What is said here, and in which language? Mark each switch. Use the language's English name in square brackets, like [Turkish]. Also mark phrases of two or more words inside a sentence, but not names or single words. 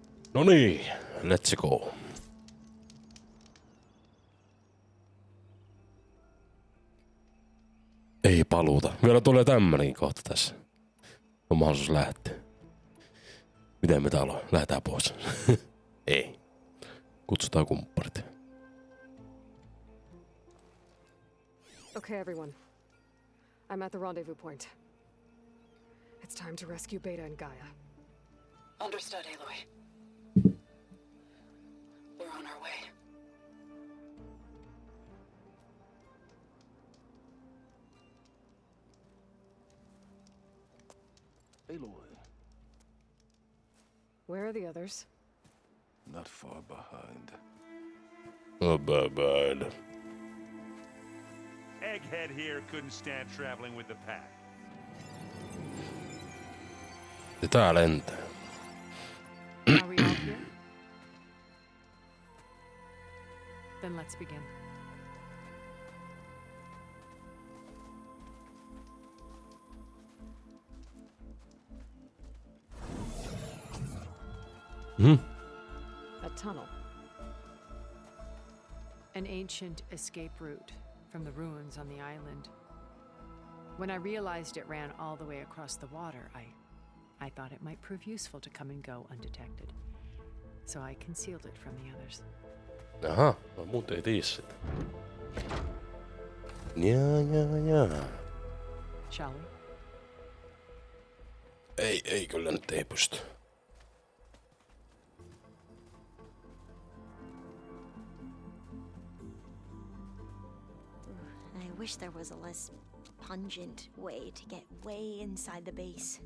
[Finnish] No niin, [English] let's go. [Finnish] Ei paluuta. Vielä tulee tämmönenkin kohta tässä. On mahdollisuus lähteä. Miten me täällä on? Lähdetään pois. Ei. Kutsutaan kumpparit. [English] Okay, everyone. I'm at the rendezvous point. It's time to rescue Beta and Gaia. Understood, Aloy. We're on our way. Aloy. Where are the others? Not far behind. Oh, bad. Egghead here couldn't stand traveling with the pack. [Finnish] Tää lentää. [English] Are we all here? Then let's begin. A tunnel. An ancient escape route from the ruins on the island. When I realized it ran all the way across the water, I thought it might prove useful to come and go undetected. So I concealed it from the others. [Finnish] Aha, no muut ei tii sitä. Jaa. [English] Shall we? [Finnish] Ei kyllä nyt ei pysty. [English] I wish there was a less pungent way to get way inside the base.